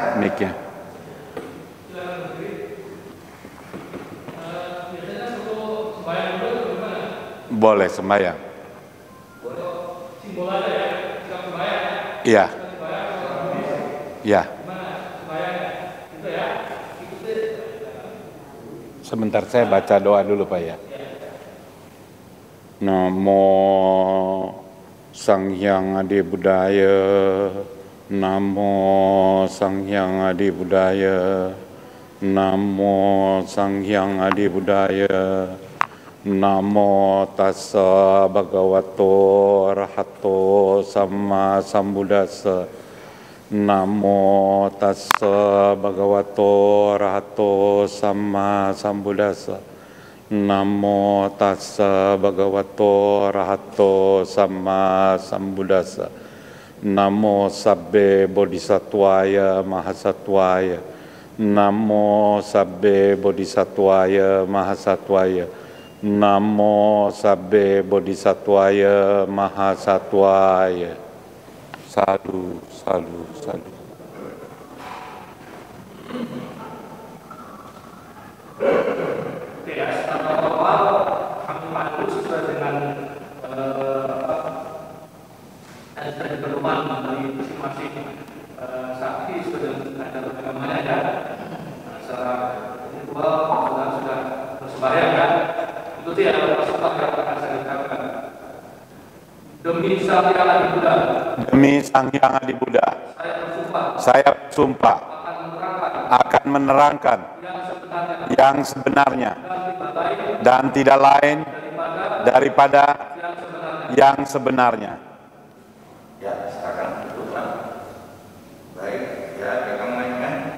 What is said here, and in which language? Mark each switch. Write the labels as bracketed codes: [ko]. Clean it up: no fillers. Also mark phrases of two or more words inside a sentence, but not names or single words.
[id] Mic-nya. Boleh sembahyang. Simbol aja ya, sikap sembahyang ya. Iya. Iya. Itu ya. Sebentar saya baca doa dulu Pak ya. [pi] Namo Sang Hyang Adi Budaya. Namo Sang Hyang Adi Budaya. Namo Sang Hyang Adi Budaya. Namo tassa bhagavato arahato samma sambuddhassa. Namo tassa bhagavato arahato samma sambuddhassa. Namo tassa bhagavato arahato samma sambuddhassa. Namo sabbe bodhisattvaya mahasattvaya. Namo sabbe bodhisattvaya mahasattvaya. Namo sabbe bodhisattvaya mahasattvaya. Sadhu, sadhu, sadhu. [id] Oke ya, secara awal kami pandu sesuai dengan ketentuan dari masing-masing saksi sesuai dengan agamanya ya. Secara ritual sudah bersembahyang ya. Ikuti ya, sumpah yang akan saya ucapkan. Demi Sang Hyang Adi Buddha. Demi Sang Hyang Adi Buddha. Saya bersumpah akan menerangkan yang sebenarnya dan tidak lain daripada yang sebenarnya. Ya, silakan duduk Pak. Baik, ya, pegang mic-nya.